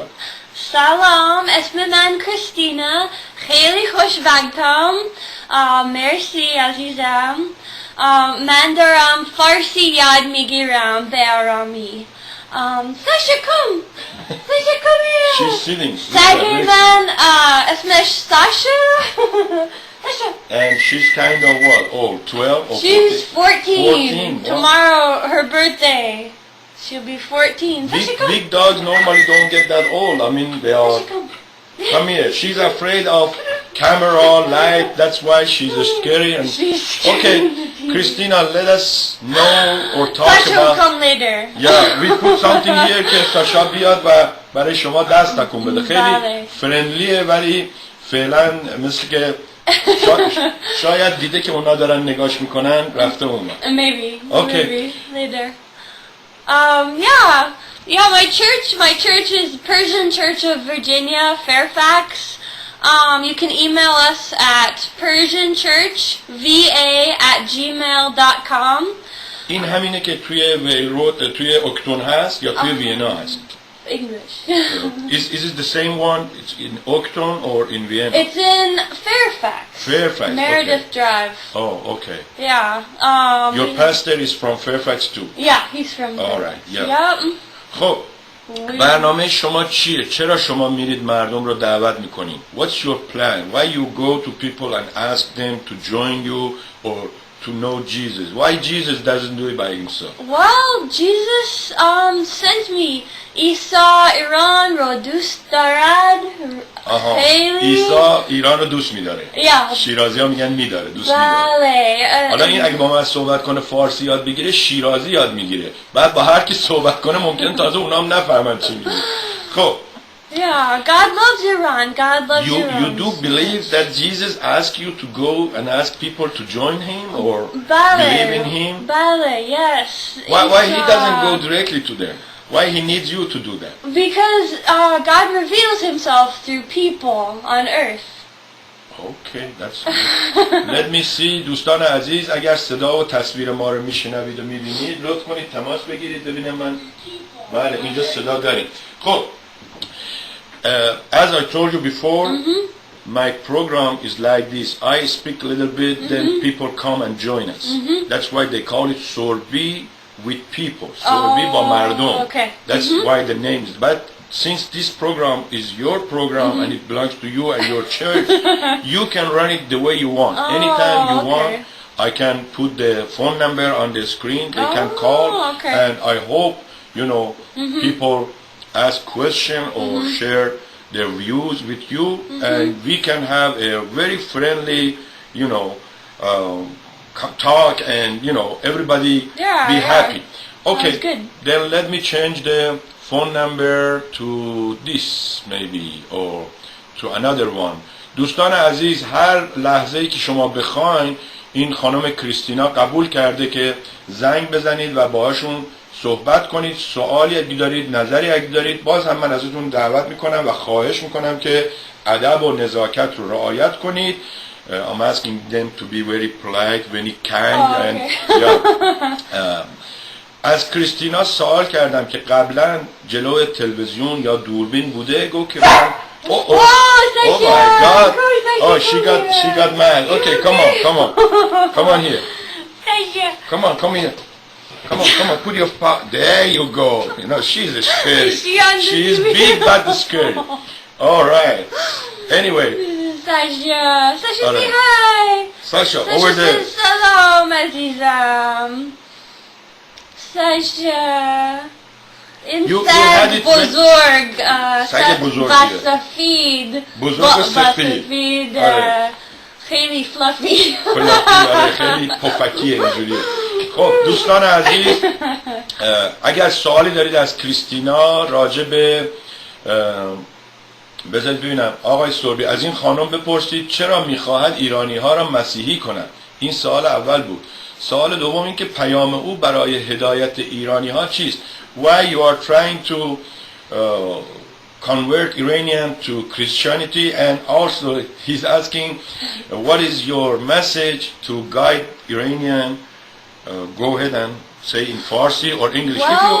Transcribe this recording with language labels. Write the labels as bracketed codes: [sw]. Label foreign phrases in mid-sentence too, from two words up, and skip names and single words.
[fa] سلام، اسم من کریستینا، خیلی خوشبختم. مرسی عزیزم. من دارم فارسی یاد میگیرم به آرامی. [en] ساشا کم She's sitting. [fa] سگی من اسمش ساشا. [en] And she's kind of what? Oh, 12 or She's 14. 14. Tomorrow her birthday. She'll be 14. Big dogs normally don't get that old. I mean, they are... Come here. She's afraid of camera, light. That's why she's scary. And okay, Christina, let us know or talk Sasha will about... come later. Yeah, we put something here [fa] که ساشا بیاد و برای شما دست تکون بده. خیلی فرندلیه ولی فعلا مثل که شاید دیده که اونا دارن نگاش میکنن رفته اونا. [en] Maybe. Okay. Maybe later. Yeah, my church is Persian Church of Virginia, Fairfax. You can email us at persianchurchva@gmail.com. این همینه که توی ویلرود توی اوکتون هست یا توی وینا هست؟ English. Is it the same one? It's in Oakton or in Vienna? It's in Fairfax. Fairfax. Meredith Okay. Drive. Oh, okay. Yeah. Your pastor is from Fairfax too. Yeah, he's from there. All right. Yeah. Yep. [fa] خب برنامه شما چیه؟ چرا شما میرید مردم رو دعوت میکنید؟ [en] What's your plan? Why you go to people and ask them to join you or to know Jesus? Why Jesus doesn't do it by himself? Well, Jesus sent me. [fa] عیسی ایران رو دوست دارد. عیسی ایران رو دوست میداره. شیرازی ها میگن میداره، دوست میداره. حالا این اگه با من صحبت کنه فارسی یاد بگیره شیرازی یاد میگیره. بعد با هر کی صحبت کنه ممکن تازه اونا هم نفهمن چی میگه. خب [en] Yeah, God loves Iran. God loves Iran. You do believe that Jesus asked you to go and ask people to join him or believe in him? Yes. Why he doesn't go directly to them? Why he needs you to do that? Because God reveals himself through people on earth. Okay, that's good. Let me see. [fa] دوستان عزیز اگر صدا و تصویر ما رو میشنوید و میبینید لطف کنید تماس بگیرید ببینم من بله اینجا صدا داریم. [en] خب as I told you before, my program is like this. I speak a little bit, then people come and join us. That's why they call it Sorbi with people. [fa] Sorbi با مردم. [en] Okay. That's why the name is. But since this program is your program and it belongs to you and your church, you can run it the way you want. Anytime you want, I can put the phone number on the screen. They can call, and I hope you know, people ask question or share their views with you, and we can have a very friendly, you know, talk, and you know, everybody Yeah, be yeah. happy. Okay, Sounds good. then let me change the phone number to this maybe or to another one. [fa] دوستان عزیز، هر لحظه‌ای که شما بخواین این خانم کریستینا قبول کرده که زنگ بزنید و باهاشون صحبت کنید، سوالی اگه دارید، نظری اگه دارید، باز هم من ازتون دعوت میکنم و خواهش میکنم که ادب و نزاکت رو رعایت کنید. [en] I'm asking them to be very polite, very kind, Oh, and okay. yeah. [fa] از کریستینا سوال کردم که قبلا جلو تلویزیون یا دوربین بوده، گفت که من [en] Oh, oh my God, oh Thank you. she got mad. Okay, come on here, Thank you. come here. Come on, put your paw. There you go. You know, she's scary. She's big but scary. All right. Anyway, Sasha, All say right. hi. Sasha, Sasha over there. says [fa] سلام، عزیزم. [en] Sasha. You had it with- [fa] Bozorg. سگ بزرگ, Basafid. Bozorg سفید. Basafid. آره. خیلی fluffy. آره، خیلی پفکیه اینجوری. خب دوستان عزیز، اگر سوالی دارید از کریستینا راجع به بذارید ببینم آقای سوربی، از این خانم بپرسید چرا میخواهد ایرانی ها را مسیحی کنند. این سوال اول بود. سوال دوم این که پیام او برای هدایت ایرانی ها چیست. [en] Why you are trying to convert Iranian to Christianity, and also he's asking what is your message to guide Iranian. Go ahead and say in Farsi or English. Well,